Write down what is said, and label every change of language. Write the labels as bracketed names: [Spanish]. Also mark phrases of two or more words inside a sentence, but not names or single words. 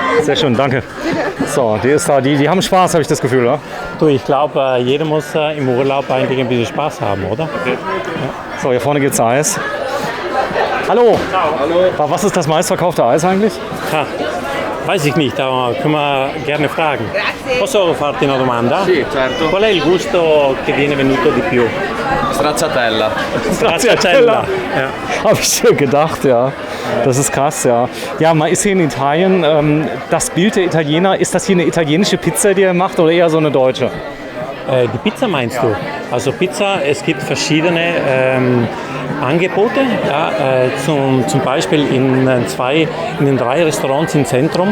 [German] Sehr schön, danke. So, die ist da. Die haben Spaß, habe ich das Gefühl, oder? Du, ich glaube, jeder muss im Urlaub eigentlich ein bisschen Spaß haben, oder? Okay. Ja. So, hier vorne gibt es Eis. Hallo. Hallo. Was ist das meistverkaufte Eis eigentlich? Ha, weiß ich nicht, aber können wir gerne fragen. [Italian] Posso farti una domanda? Sì, certo. Qual è il gusto che viene venduto di più? Stracciatella. Stracciatella. [German] Ja. Habe ich schon gedacht, ja. Das ist krass, ja. Ja, man ist hier in Italien. Das Bild der Italiener, ist das hier eine italienische Pizza, die ihr macht, oder eher so eine deutsche? Die Pizza meinst du? Also Pizza, es gibt verschiedene Angebote, ja, zum Beispiel in den 3 Restaurants im Zentrum.